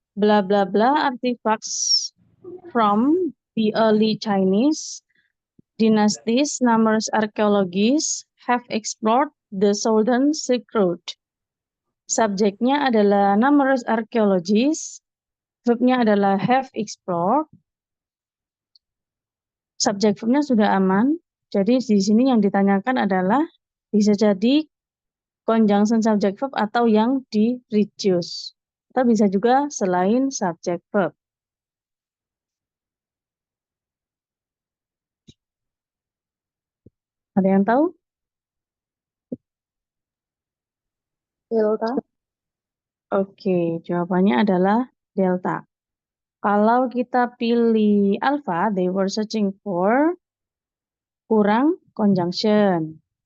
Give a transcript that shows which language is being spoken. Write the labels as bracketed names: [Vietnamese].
[English] Bla bla bla artifacts from the early Chinese dynasties, numerous archaeologists have explored the southern Silk Road. [Indonesian] Subjeknya adalah [English] numerous archaeologists, [Indonesian] verbnya adalah [English] have explored. [Indonesian] Subjek verbnya sudah aman. Jadi di sini yang ditanyakan adalah bisa jadi conjunction subject verb atau yang di reduce. Atau bisa juga selain subject verb. Ada yang tahu? Delta. Oke, jawabannya adalah delta. Kalau kita pilih alpha, [English] they were searching for [Indonesian] kurang conjunction.